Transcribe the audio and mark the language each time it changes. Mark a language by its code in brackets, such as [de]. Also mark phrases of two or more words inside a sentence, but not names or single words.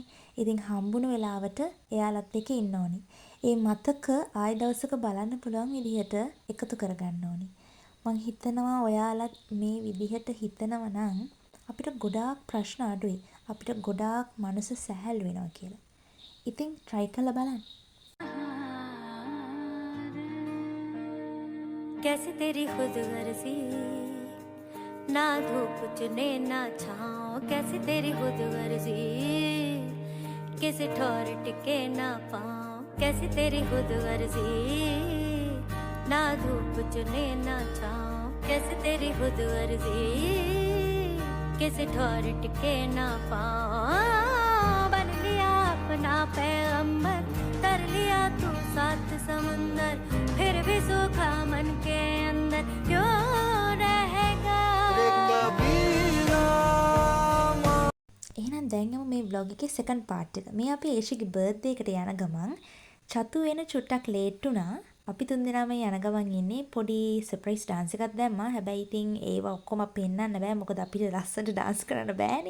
[si] ඉතින් හම්බුණු වෙලාවට එයාලත් එක්ක ඉන්න ඕනි. ඒ මතක ආයි දවසක බලන්න පුළුවන් විදිහට එකතු කරගන්න ඕනි. මං හිතනවා ඔයාලත් මේ විදිහට හිතනවා නම් අපිට ගොඩාක් ප්‍රශ්න අඩුයි. අපිට ගොඩාක් මනස සැහැල් වෙනවා කියලා. ඉතින් try කරලා බලන්න. [hi] कैसे तेरी खुद गर्जी ना धूप चुने ना छाँव कैसे तेरी खुद गर्जी किसी ठोर टिके ना पाँव कैसे तेरी खुद गर्जी ना धूप चुने ना छाँव कैसे तेरी खुद गर्जी किसी ठोर टिके ना पाँव बन लिया अपना पैगंबर तर लिया तू सात समुंदर फिर भी सूखा मन के अंदर क्यों रहेगा. [si] එහෙනම් දැන් යමු මේ vlog එකේ [en] second part [si] එක. මේ අපි ඒෂිගේ birthday එකට යන ගමන් චතු වෙන චුට්ටක් late වුණා. අපි තුන්දෙනාම යන ගමන් ඉන්නේ පොඩි [en] surprise dance [si] එකක් දැම්මා. හැබැයි ඉතින් ඒව ඔක්කොම පෙන්නන්න බෑ. මොකද අපිට ලස්සනට dance කරන්න බෑනේ.